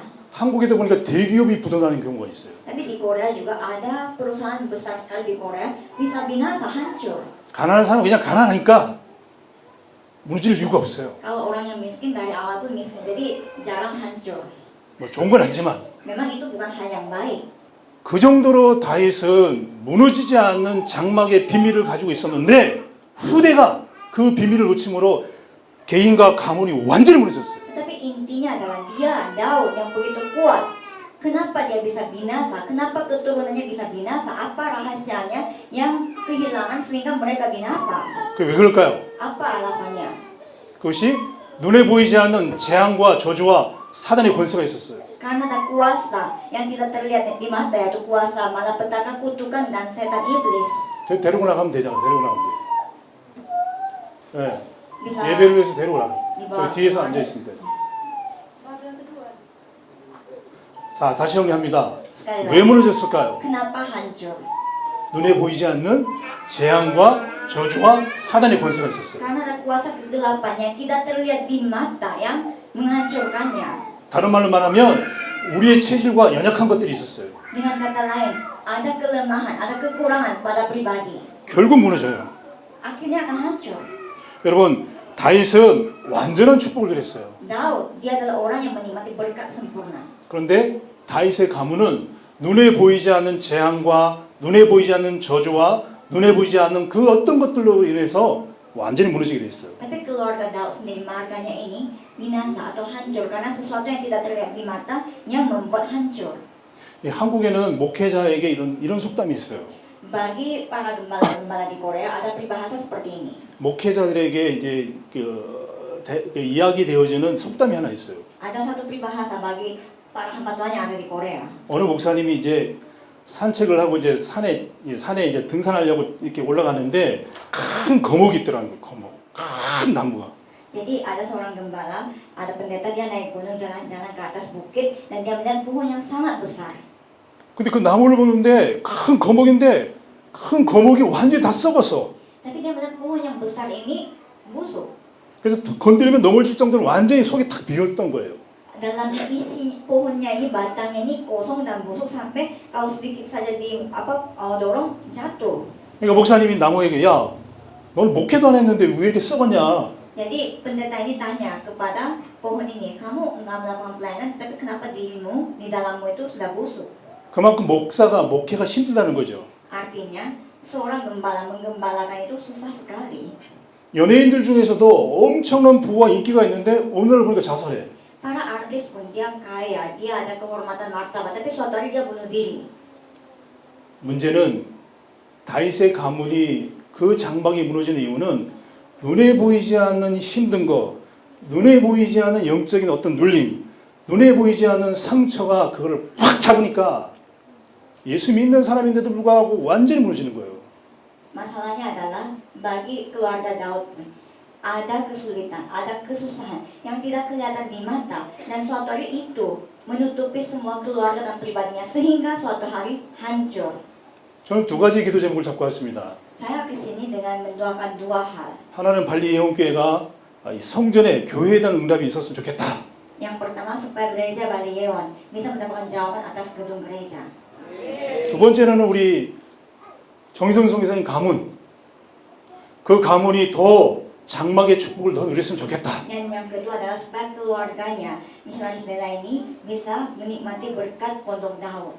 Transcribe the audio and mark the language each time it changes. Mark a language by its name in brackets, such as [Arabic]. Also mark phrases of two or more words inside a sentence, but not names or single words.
[Korean] 한국에도 보니까 대기업이 부도나는 경우가 있어요. [Indonesian] Tapi di Korea juga ada perusahaan besar sekali di Korea bisa binasa hancur. [Korean] 가난한 사람은 그냥 가난하니까 무너질 이유가 없어요. [Indonesian] Kalau orang yang miskin dari awal pun miskin, jadi jarang hancur. [Korean] 뭐 좋은 건 아니지만 [Indonesian] Memang itu bukan hal yang baik. [Korean] 그 정도로 다윗은 무너지지 않는 장막의 비밀을 가지고 있었는데 후대가 그 비밀을 놓침으로 개인과 가문이 완전히 무너졌어요. [Indonesian] Tetapi intinya adalah dia Daud yang begitu kuat. Kenapa dia bisa binasa? Kenapa keturunannya bisa binasa? Apa rahasianya yang kehilangan sehingga mereka binasa? [Korean] 그게 왜 그럴까요? [Indonesian] Apa alasannya? [Korean] 그것이 눈에 보이지 않는 재앙과 저주와 사단의 권세가 있었어요. [Indonesian] Karena ada kuasa yang tidak terlihat di mata, yaitu kuasa malapetaka, kutukan dan setan iblis. [Korean] 데리고 나가면 되잖아요. 데리고 나가면 돼요. 네. [Indonesian] Bisa [Korean] 예배를 위해서 데리고 나가요. [Indonesian] dibawa. [Korean] 저 뒤에서 앉아 있습니다. 자, 다시 정리합니다. [Indonesian] Sekali [Korean] 왜 [Indonesian] lagi, [Korean] 무너졌을까요? [Indonesian] kenapa hancur? [Korean] 눈에 보이지 않는 재앙과 저주와 사단의 권세가 있었어요. [Indonesian] Karena ada kuasa kegelapan yang tidak terlihat di mata yang menghancurkannya. [Korean] 다른 말로 말하면 우리의 체질과 연약한 것들이 있었어요. [Indonesian] Dengan kata lain, ada kelemahan, ada kekurangan pada pribadi. [Korean] 결국 무너져요. [Indonesian] Akhirnya akan hancur. [Korean] 여러분, 다윗은 완전한 축복을 누렸어요. [Indonesian] Daud, dia adalah orang yang menikmati berkat sempurna. [Korean] 그런데 다윗의 가문은 눈에 보이지 않는 재앙과 눈에 보이지 않는 저주와 눈에 보이지 않는 그 어떤 것들로 인해서 완전히 무너지게 돼 있어요. [Indonesian] Tapi keluarga Daud sendiri marganya ini binasa atau hancur karena sesuatu yang tidak terlihat di mata yang membuat hancur. [Korean] 예, 한국에는 목회자에게 이런 속담이 있어요. [Indonesian] Bagi para gembala-gembala di Korea ada peribahasa seperti ini. [Korean] 목회자들에게 이제 그 이야기 되어지는 속담이 하나 있어요. [Indonesian] Ada satu peribahasa bagi para hamba Tuhan yang ada di Korea. [Korean] 어느 목사님이 이제 산책을 하고 이제 산에 이제 등산하려고 이렇게 올라가는데 큰 거목이 있더라는 거예요. 거목, 큰 나무가. [Indonesian] Jadi ada seorang gembala, ada pendeta dia naik gunung jalan-jalan ke atas bukit dan dia melihat pohon yang sangat besar. [Korean] 근데 그 나무를 보는데 큰 거목인데 큰 거목이 완전히 다 썩었어. [Indonesian] Tapi dia melihat pohon yang besar ini busuk. [Korean] 그래서 건드리면 넘어질 정도로 완전히 속이 탁 비었던 거예요. [Indonesian] Dalam isi pohonnya ini batangnya ini kosong dan busuk sampai kalau sedikit saja dorong jatuh. [Korean] 그러니까 목사님이 나무에게 야, 넌 목회도 안 했는데 왜 이렇게 썩었냐? [Indonesian] Jadi pendeta ini tanya kepada pohon ini, kamu enggak melakukan pelayanan, tapi kenapa dirimu di dalammu itu sudah busuk? [Korean] 그만큼 목회가 힘들다는 거죠. [Indonesian] Artinya seorang gembala menggembalakan itu susah sekali. [Korean] 연예인들 중에서도 엄청난 부와 인기가 있는데 오늘 보니까 자살해. [Indonesian] Para artis pun dia kaya, dia ada kehormatan martabat, tapi suatu hari dia bunuh diri. [Korean] 문제는 다윗의 가문이 그 장막이 무너지는 이유는 눈에 보이지 않는 힘든 거, 눈에 보이지 않는 영적인 어떤 눌림, 눈에 보이지 않는 상처가 그걸 확 잡으니까 예수 믿는 사람인데도 불구하고 완전히 무너지는 거예요. [Indonesian] Masalahnya adalah bagi keluarga Daud pun ada kesulitan, ada kesusahan yang tidak kelihatan di mata dan suatu hari itu menutupi semua keluarga dan pribadinya sehingga suatu hari hancur. [Korean] 저는 두 가지 기도 제목을 잡고 왔습니다. [Indonesian] Saya kesini dengan mendoakan dua hal. [Korean] 하나는 발리 예원교회가 이 성전에 교회에 대한 응답이 있었으면 좋겠다. [Indonesian] Yang pertama supaya gereja Bali Yeon bisa mendapatkan jawaban atas gedung gereja. [Korean] 두 번째는 우리 정희성 선교사님 가문, 그 가문이 더 장막의 축복을 더 누렸으면 좋겠다. [Indonesian] Dan yang kedua adalah supaya keluarganya misionaris Bela ini bisa menikmati berkat Pondok Daud.